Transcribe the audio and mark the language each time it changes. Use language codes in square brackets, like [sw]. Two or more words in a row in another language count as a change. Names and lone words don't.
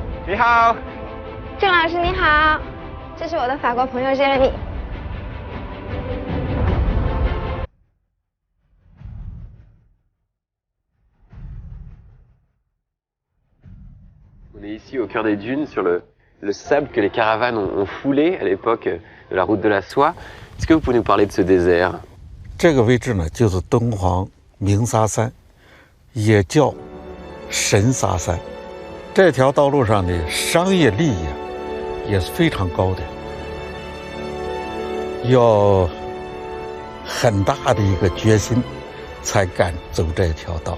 [zh] 你好，郑老师你好，这是我的法国朋友 Jérémy。 [fr] On est ici au cœur des dunes, sur le sable que les caravanes ont foulé à l'époque de la route de la soie. Est-ce que vous pouvez nous parler de ce désert? [zh] 这个位置呢，就是敦煌鸣沙山，也叫神沙山。这条道路上的商业利益也是非常高的，要很大的一个决心才敢走这条道。